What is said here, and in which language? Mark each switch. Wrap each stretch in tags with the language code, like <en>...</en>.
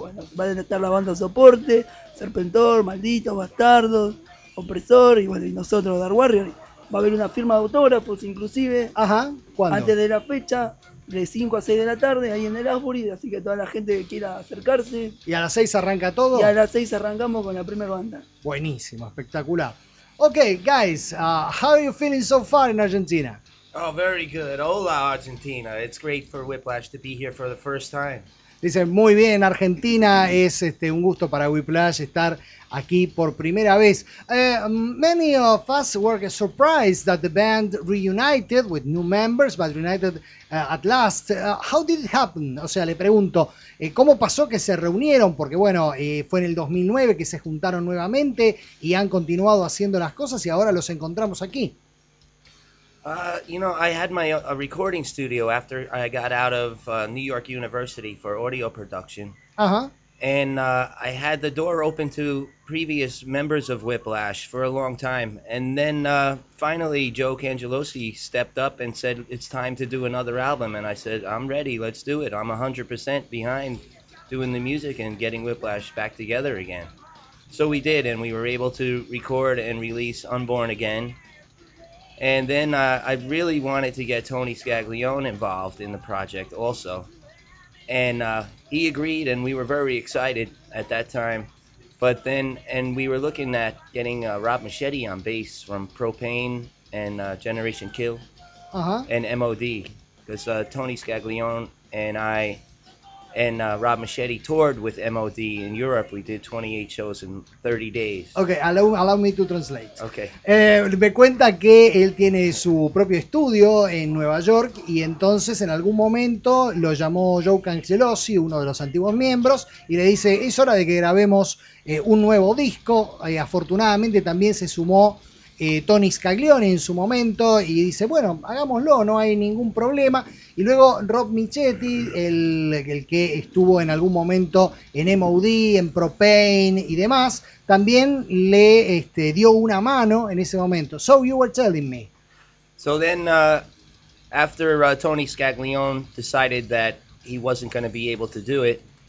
<es>Bueno, van a estar la banda Soporte, Serpentor, Malditos, Bastardos, Opresor y bueno, y nosotros, Dark Warrior. Va a haber una firma de autógrafos inclusive. Ajá, ¿cuándo? Antes de la fecha, de 5 a 6 de la tarde, ahí en el Asbury, así que toda la gente que quiera acercarse. ¿Y a las 6 arranca todo? Y a las 6 arrancamos con la primera banda. Buenísimo, espectacular.</es> <en>Okay, guys, how are you feeling so far in Argentina? Oh, very good.</en> <es>Hola, Argentina.</es> <en>It's great for Whiplash to be here for the first time.</en> <es>Dice, muy bien, Argentina. Es un gusto para Whiplash estar aquí por primera vez.</es> <en>Many of us were surprised that the band reunited with new members, but reunited at last. How did it happen?</en> <es>O sea, le pregunto, ¿cómo pasó que se reunieron? Porque bueno, fue en el 2009 que se juntaron nuevamente y han continuado haciendo las cosas y ahora los encontramos aquí.</es> <en>You know, I had my a recording studio after I got out of New York University for audio production. Uh-huh. And I had the door open to previous members of Whiplash for a long time. And then finally Joe Cangelosi stepped up and said, it's time to do another album. And I said, I'm ready, let's do it. I'm 100% behind doing the music and getting Whiplash back together again. So we did, and we were able to record and release Unborn again. And then I really wanted to get Tony Scaglione involved in the project also. And he agreed, and we were very excited at that time. But then, and we were looking at getting Rob Machete on bass from Propane and Generation Kill and MOD. Because Tony Scaglione and I and Rob Machete toured with MOD in Europe. We did 28 shows in 30 days. Okay, allow me to translate. Okay.</en> <es>Me cuenta que él tiene su propio estudio en Nueva York y entonces en algún momento lo llamó Joe Cancelosi, uno de los antiguos miembros, y le dice, es hora de que grabemos un nuevo disco. Afortunadamente también se sumó Tony Scaglione en su momento y dice, bueno, hagámoslo, no hay ningún problema. Y luego Rob Michetti, el que estuvo en algún momento en MOD, en Propane y demás, también le dio una mano en ese momento.</es> <en>So you were telling me. So then after Tony Scaglione decided that he wasn't going to be able to do it.</en>